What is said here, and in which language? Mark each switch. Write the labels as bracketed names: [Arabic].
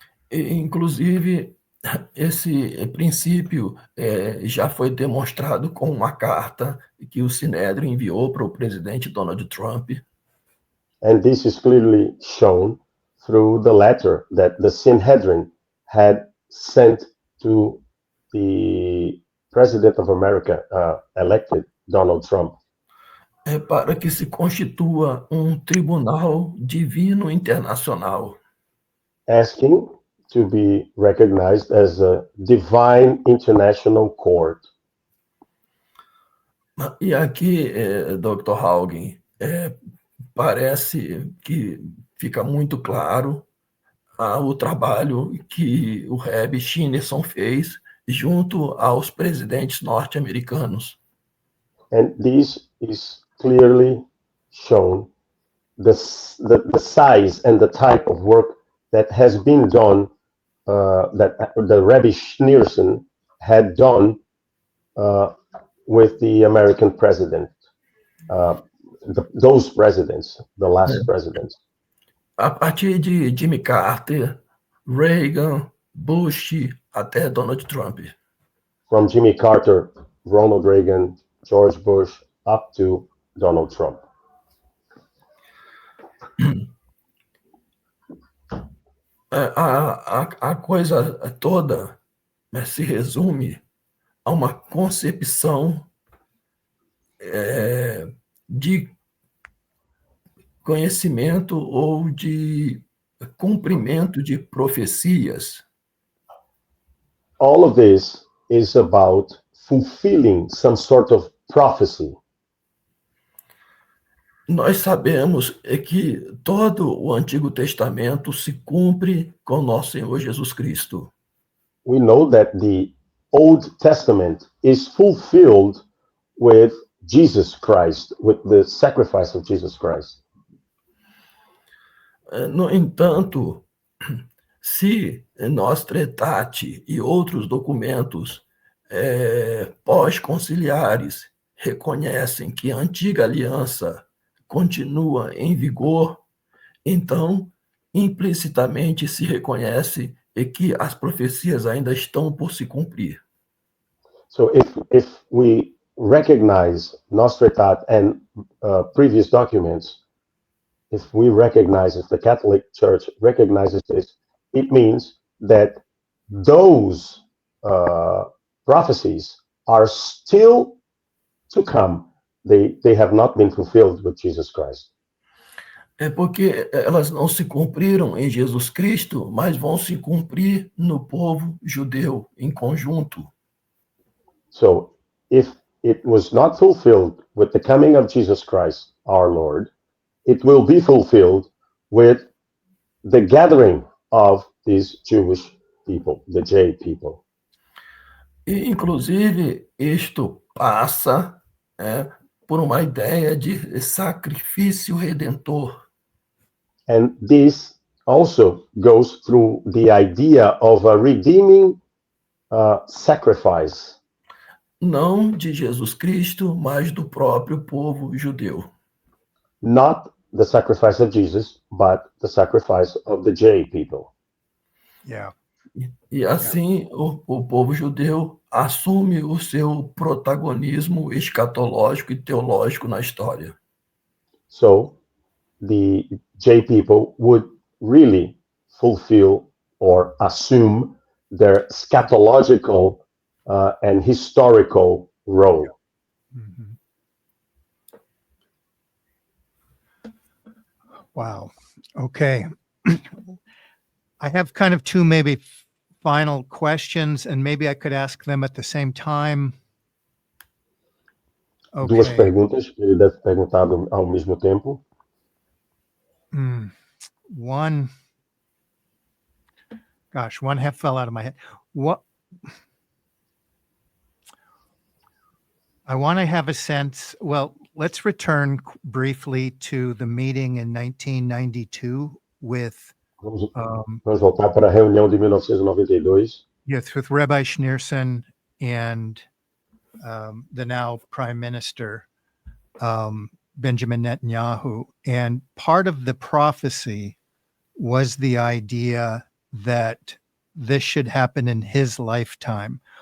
[Portuguese] E, inclusive, esse princípio já foi demonstrado com uma carta que o Sinédrio enviou para o presidente Donald Trump. [English] And this is clearly shown through the letter that the Sanhedrin had sent to the President of America, elected Donald Trump. [Portuguese] Para que se constitua um tribunal divino internacional. [English] Asking to be recognized as a divine international court. [Portuguese] E aqui, Dr. Haugen, parece que fica muito claro o trabalho que o Reb Schneerson fez junto aos presidentes norte-americanos. [English] And this is clearly shown the size and the type of work that has been done, that the Rebbe Schneerson had done with the American president, those presidents, the last presidents. [Portuguese] A partir de Jimmy Carter, Reagan, Bush, até Donald Trump. [English] From Jimmy Carter, Ronald Reagan, George Bush, up to Donald Trump. [Portuguese] A coisa toda se resume a uma concepção de conhecimento ou de cumprimento de profecias. [English] All of this is about fulfilling some sort of prophecy. [Portuguese] Nós sabemos que todo o Antigo Testamento se cumpre com nosso Senhor Jesus Cristo. [English] We know that the Old Testament is fulfilled with Jesus Christ, with the sacrifice of Jesus Christ. [Portuguese] No entanto, se Nostra Aetate e outros documentos pós-conciliares reconhecem que a antiga aliança continua em vigor, então, implicitamente se reconhece que as profecias ainda estão por se cumprir. [English] So if we recognize Nostra Aetate and previous documents, if the Catholic Church recognizes this, it means that those prophecies are still to come. They have not been fulfilled with Jesus Christ. [Portuguese] É porque elas não se cumpriram em Jesus Cristo, mas vão se cumprir no povo judeu em conjunto. [English] So if it was not fulfilled with the coming of Jesus Christ, our Lord, it will be fulfilled with the gathering of these Jewish people, the J people. [Portuguese] E, inclusive, isto passa por uma ideia de sacrifício redentor. [English] And this also goes through the idea of a redeeming sacrifice. [Portuguese] Não de Jesus Cristo, mas do próprio povo judeu. [English] Not the sacrifice of Jesus, but the sacrifice of the J people. Yeah. [Portuguese] E assim o povo judeu assume o seu protagonismo escatológico e teológico na história. [English] So the J people would really fulfill or assume their eschatological and historical role. Mhm. Wow. Okay. I have kind of two maybe final questions, and maybe I could ask them at the same time. [Portuguese] Duas [English] Okay. [Portuguese] perguntas que ele deve perguntar ao mesmo tempo. [English] One half fell out of my head. What I want to have a sense, well, let's return briefly to the meeting in 1992 with [Portuguese] Vamos voltar para a reunião de 1992. [English] yes, with Rabbi Schneerson and the now Prime Minister Benjamin Netanyahu. And part of the prophecy was the idea that this should happen in his lifetime.